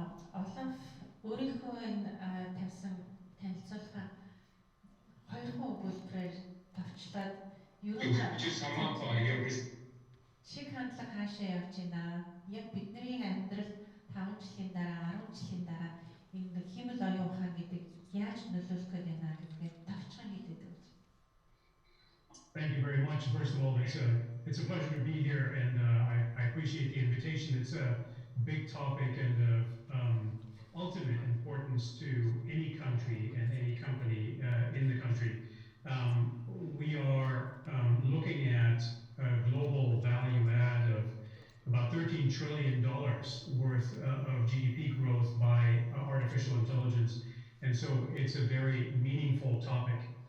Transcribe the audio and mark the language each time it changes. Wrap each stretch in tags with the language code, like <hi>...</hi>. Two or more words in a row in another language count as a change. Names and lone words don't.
<mn>Олаф өөрийнхөө энэ тавьсан танилцуулга 2 өгүүлбэрээр товчлоод ер нь шиг хандлага хаашаа явж байна. Яг бидний амьдралд 5 жилийн дараа, 10 жилийн дараа энэ химэл оюун ухаан гэдэг яаж нөлөөлөх гээд байна гэдгээр товчхон хэлээд өгч.</mn> <en>Thank you very much. First of all, it's a pleasure to be here, and I appreciate the invitation. It's a big topic and of ultimate importance to any country and any company in the country. We are looking at a global value add of about $13 trillion worth of GDP growth by artificial intelligence, and so it's a very meaningful topic.</en>